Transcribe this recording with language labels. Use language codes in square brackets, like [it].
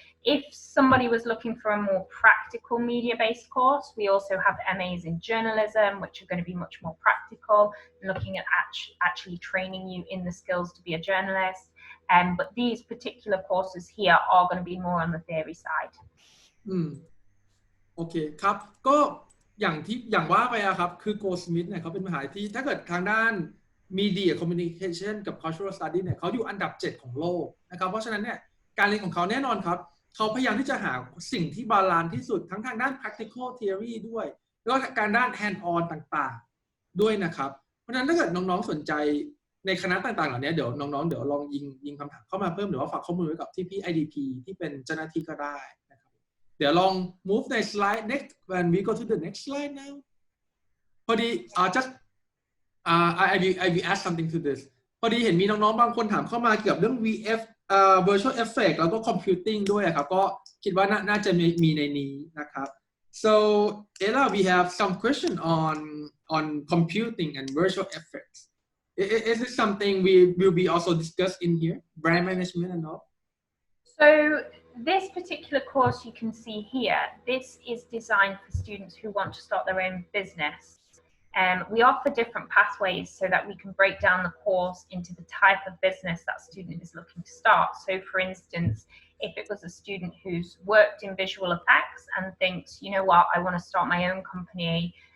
[en] If somebody was looking for a more practical media-based course, we also have MAs in journalism, which are going to be much more practical, looking at actually training you in the skills to be a journalist. But these particular courses here are going to be more on the theory side. [th] โอเคครับก็อย่างว่าไปครับคือ Goldsmiths เนี่ยเขาเป็นมหาวิทยาลัยที่ถ้าเกิดทางด้าน Media Communication กับ Cultural Studies เนี่ยเขาอยู่อันดับ 7 ของโลกนะครับเพราะฉะนั้นเนี่ยการเรียนของเขาแน่นอนครับเขาพยายามที่จะหาสิ่งที่บาลานซ์ที่สุดทั้งทางด้าน practical theory ด้วยแล้วก็การด้าน hand on ต่างๆด้วยนะครับเพราะฉะนั้นถ้าเกิดน้องๆสนใจ ในคณะต่างๆเหล่านี้เดี๋ยวน้องๆเดี๋ยวลองยิงคำถามเข้ามาเพิ่มหรือว่าฝากข้อมูลไว้กับที่พี่ IDP ที่เป็นเจ้าหน้าที่ก็ได้นะครับเดี๋ยวลอง move ใน slide [en] next when we go to the next slide now [th] พอดีjust [en] I will add something to this [th] พอดีเห็นมีน้องๆบางคนถามเข้ามาเกี่ยวกับเรื่อง VF virtual effect แล้วก็ computing ด้วยครับก็คิดว่าน่าจะมีในนี้นะครับ [en] so Ella we have some question on computing and virtual effects is this something we will be also discussed in here brand management and all so this particular course you can see here, this is designed for students who want to start their own business. We offer different pathways so that we can break down the course into the type of business that student is looking to start. So for instance, if it was a student who's worked in visual effects and thinks, you know what, I want to start my own company